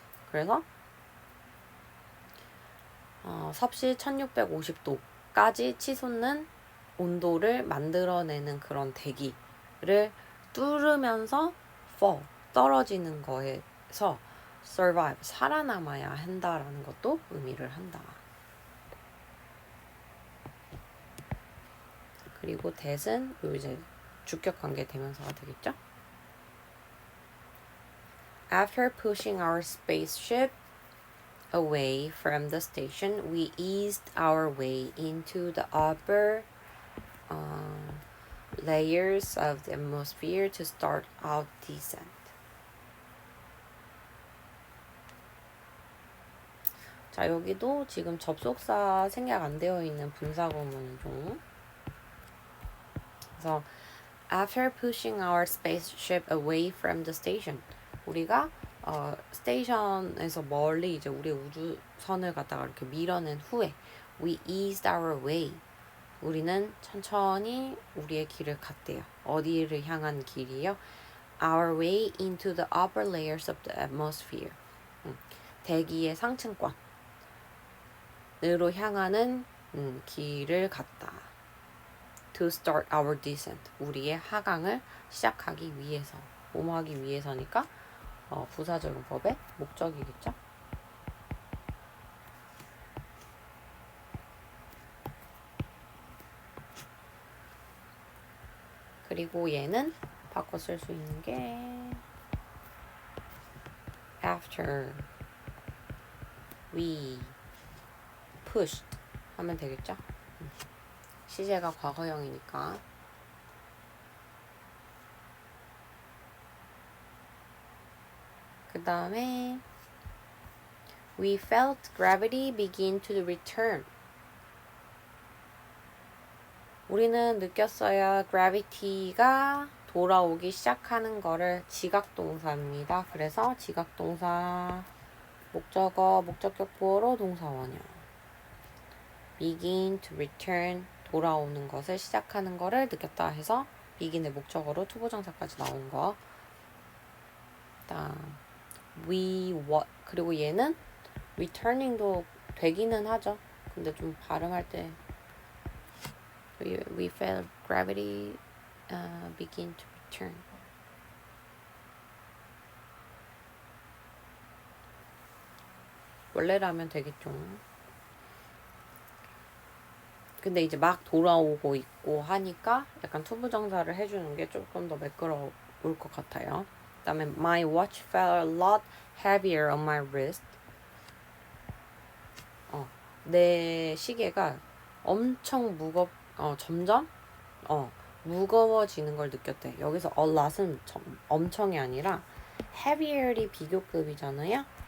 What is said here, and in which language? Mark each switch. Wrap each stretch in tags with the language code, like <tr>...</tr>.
<ko>그래서 섭씨 1650도까지 치솟는 온도를 만들어내는 그런 대기를 뚫으면서 fall, 떨어지는 거에서 survive, 살아남아야 한다라는 것도 의미를 한다. 그리고 that은 이제 주격 관계 대명사가 되겠죠?</ko> <en>After pushing our spaceship away from the station, we eased our way into the upper layers of the atmosphere to start our descent.</en> <ko>자, 여기도 지금 접속사 생략 안 되어 있는 분사구문이죠. 그래서</ko> <en>after pushing our spaceship away from the station,</en> <ko>우리가 스테이션에서 멀리 이제 우리 우주선을 갖다가 이렇게 밀어낸 후에</ko> <en>we eased our way,</en> <ko>우리는 천천히 우리의 길을 갔대요. 어디를 향한 길이요?</ko> <en>Our way into the upper layers of the atmosphere.</en> <ko>대기의 상층권으로 향하는 길을 갔다.</ko> <en>To start our descent.</en> <ko>우리의 하강을 시작하기 위해서. 뭐하기 위해서니까 부사적용법의 목적이겠죠. 그리고 얘는 바꿔 쓸 수 있는 게</ko> <en>after we pushed</en> <ko>하면 되겠죠? 시제가 과거형이니까. 그 다음에</ko> <en>we felt gravity begin to return.</en> <ko>우리는 느꼈어요. gravity가 돌아오기 시작하는 거를 지각동사입니다. 그래서 지각동사 목적어, 목적격 보어로 동사원형.</ko> <en>begin to return</en> <ko>돌아오는 것을 시작하는 거를 느꼈다 해서 begin의 목적어로 투부정사까지 나온 거. 그다음 we what 그리고 얘는 returning도 되기는 하죠. 근데 좀 발음할 때</ko> <en>we felt gravity begin to return.</en> <ko>원래라면 되겠죠. 근데 이제 막 돌아오고 있고 하니까 약간 투부정사를 해주는 게 조금 더 매끄러울 것 같아요. 그다음에</ko> <en>my watch felt a lot heavier on my wrist.</en> <ko>내 시계가 엄청 점점 무거워지는 걸 느꼈대. 여기서</ko> <en>a lot</en> <ko>은 엄청이 아니라 heavier이 비교급이잖아요.</ko>